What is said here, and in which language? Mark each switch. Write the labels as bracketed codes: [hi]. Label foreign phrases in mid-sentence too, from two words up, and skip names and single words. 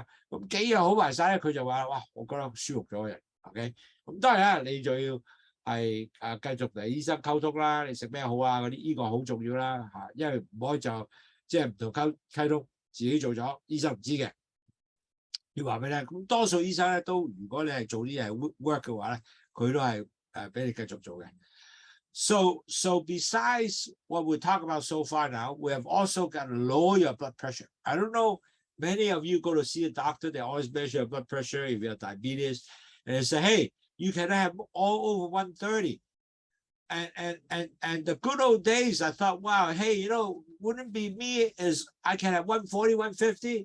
[yue] 咁幾樣好埋晒咧，佢就話：哇，我覺得舒服咗嘅人。OK， 咁當然啦，你就要係繼續同醫生溝通啦，你食咩好啊嗰啲，呢個好重要啦嚇，因為唔可以就即係唔同溝通，自己做咗，醫生唔知嘅，要話俾你聽。咁多數醫生咧都，如果你係做啲嘢 work 嘅話咧，佢都係俾你繼續做嘅。 [en] So besides what we talk about so far now, we have also got to lower your blood pressure. I don't know, many of you go to see a doctor, they always measure your blood pressure if you have diabetes, and they say, hey, you can have all over 130. And the good old days, I thought, wow, hey, you know, wouldn't be me is I can have 140, 150.